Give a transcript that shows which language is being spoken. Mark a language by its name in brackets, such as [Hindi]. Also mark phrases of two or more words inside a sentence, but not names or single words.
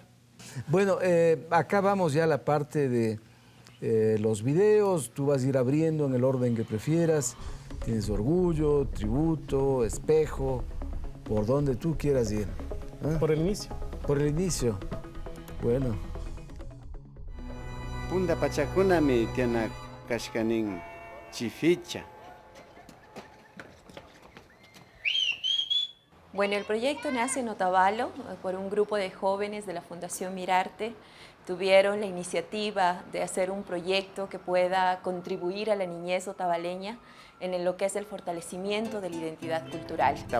[Spanish] Bueno, acá vamos ya a la parte de los videos. Tú vas a ir abriendo en el orden que prefieras. Tienes Orgullo, Tributo, Espejo, por donde tú quieras ir. ¿Ah? Por el inicio. Por el inicio. Bueno. [Quechua] Punda pachakuna mi tiana kashkanin chificha. [Spanish] Bueno, el proyecto nace en Otavalo por un grupo de jóvenes de la Fundación Mirarte. Tuvieron la iniciativa de hacer un proyecto que pueda contribuir a la niñez otavaleña en lo que es el fortalecimiento de la identidad cultural.